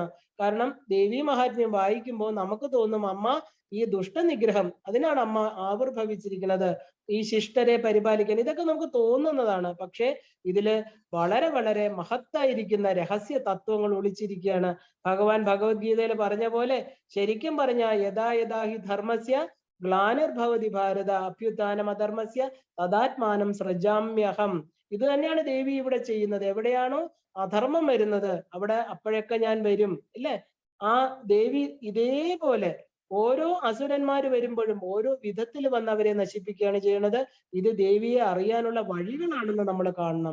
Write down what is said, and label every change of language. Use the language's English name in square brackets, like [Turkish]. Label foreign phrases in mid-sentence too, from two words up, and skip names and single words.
[Malayalam] കാരണം ദേവി മഹാത്മ്യം വായിക്കുമ്പോൾ നമുക്ക് തോന്നും അമ്മ ഈ ദുഷ്ടനിഗ്രഹം, അതിനാണ് അമ്മ ആവിർഭവിച്ചിരിക്കുന്നത്, ഈ ശിഷ്ടരെ പരിപാലിക്കാൻ. ഇതൊക്കെ നമുക്ക് തോന്നുന്നതാണ്. പക്ഷെ ഇതില് വളരെ വളരെ മഹത്തായിരിക്കുന്ന രഹസ്യ തത്വങ്ങൾ ഒളിച്ചിരിക്കുകയാണ്. ഭഗവാൻ ഭഗവത്ഗീതയിൽ പറഞ്ഞ പോലെ, ശരിക്കും പറഞ്ഞ [Sanskrit] यथा यथा हि धर्मस्य ग्लानिर्भवति भारत अभ्युत्थानम् अधर्मस्य तदात्मानं सृजाम्यहम्. [Malayalam] ഇത് തന്നെയാണ് ദേവി ഇവിടെ ചെയ്യുന്നത്. എവിടെയാണോ അധർമ്മം വരുന്നത് അവിടെ അപ്പോഴൊക്കെ ഞാൻ വരും, ഇല്ലേ? ആ ദേവി ഇതേപോലെ ഓരോ അസുരന്മാര് വരുമ്പോഴും ഓരോ വിധത്തിൽ വന്ന് അവരെ നശിപ്പിക്കുകയാണ് ചെയ്യുന്നത്. ഇത് ദേവിയെ അറിയാനുള്ള വഴികളാണെന്ന് നമ്മൾ കാണണം.